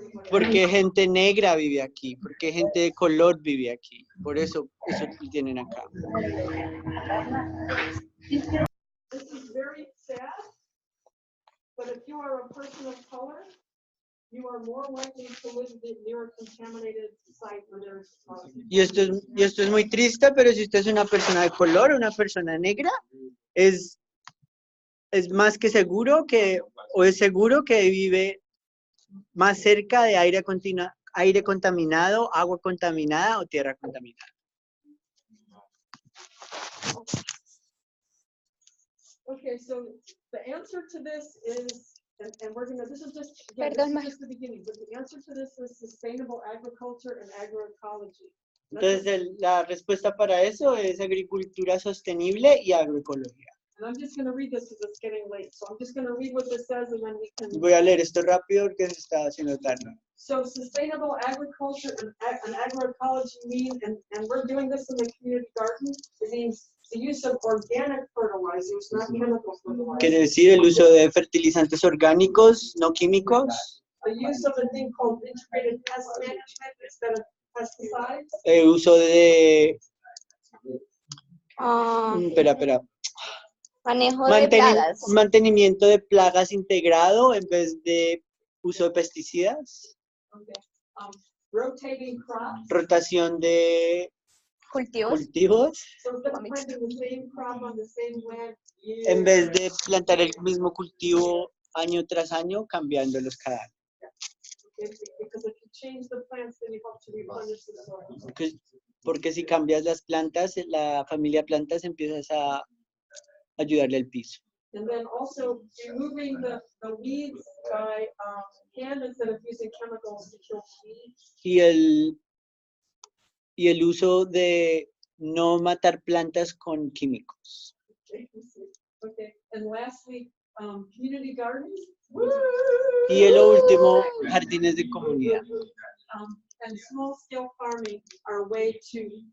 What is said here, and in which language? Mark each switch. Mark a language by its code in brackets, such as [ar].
[es] Porque gente negra vive aquí, porque gente de color vive aquí. Por eso tienen acá. [en] This is very sad, but if you are a person of color, you are more likely to live near a contaminated site where there's [es] Y esto es muy triste, pero si usted es una persona de color, una persona negra, es más que seguro es seguro que vive más cerca de aire contaminado, agua contaminada o tierra contaminada. [en] Okay, so the answer to this is, and we're gonna, this is just, again, this is just the beginning, but the answer to this is sustainable agriculture and agroecology. [es] Entonces, la respuesta para eso es agricultura sostenible y agroecología. [en] And I'm just gonna read this because it's getting late, so I'm just gonna read what this says and then we can. [es] Voy a leer esto rápido porque se está haciendo tarde. [en] So sustainable agriculture and agroecology mean, and we're doing this in the community garden, it means the use of organic fertilizers, not chemical fertilizers. [es] Quiere decir el uso de fertilizantes orgánicos, no químicos. [en] The use of a thing called integrated pest management instead of pesticides. [es] El uso de... espera. Manejo de plagas. Mantenimiento de plagas integrado en vez de uso de pesticidas. [en] Okay. Rotating crops. [es] Rotación de cultivos. [en] So instead of planting the same crop on the same land, [es] En vez de plantar el mismo cultivo año tras año, cambiándolos cada año. [en] Because if you change the plants, then you have to replenish the soil. [es] Porque si cambias las plantas, la familia plantas, empiezas a ayudarle al piso. [en] And then also removing the weeds by hand instead of using chemicals to kill weeds. [es] Y el uso de no matar plantas con químicos. [en] Okay. And lastly, community gardens. [es] Y lo último, jardines de comunidad. [en] And small scale farming are a way to